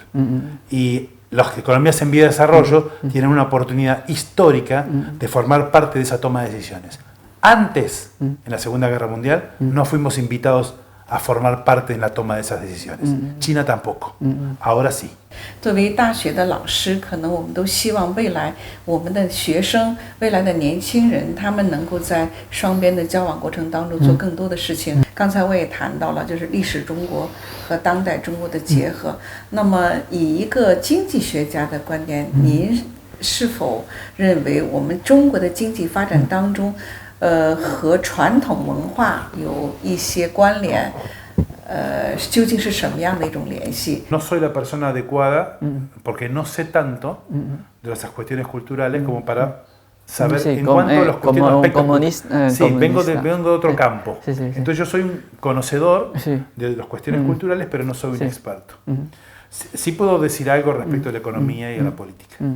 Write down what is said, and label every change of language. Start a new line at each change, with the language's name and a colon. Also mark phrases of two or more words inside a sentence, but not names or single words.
Spanish: Y las economías en vía de desarrollo tienen una oportunidad histórica de formar parte de esa toma de decisiones. Antes, en la Segunda Guerra Mundial, no fuimos invitados a formar parte en la toma de esas decisiones. China tampoco. Ahora sí.
Chinese: 作为大学的老师，可能我们都希望未来我们的学生、未来的年轻人，他们能够在双边的交往过程当中做更多的事情。刚才我也谈到了，就是历史中国和当代中国的结合。那么，以一个经济学家的观点，您是否认为我们中国的经济发展当中，和传统文化有一些关联？究竟是什么样的一种联系？
Spanish: No soy la persona adecuada porque no sé tanto de esas cuestiones culturales como para saber en cuanto a los cuestiones sí, vengo de otro campo. Entonces yo soy un conocedor de las cuestiones culturales, pero no soy un experto. Sí puedo decir algo respecto a la economía y a la política.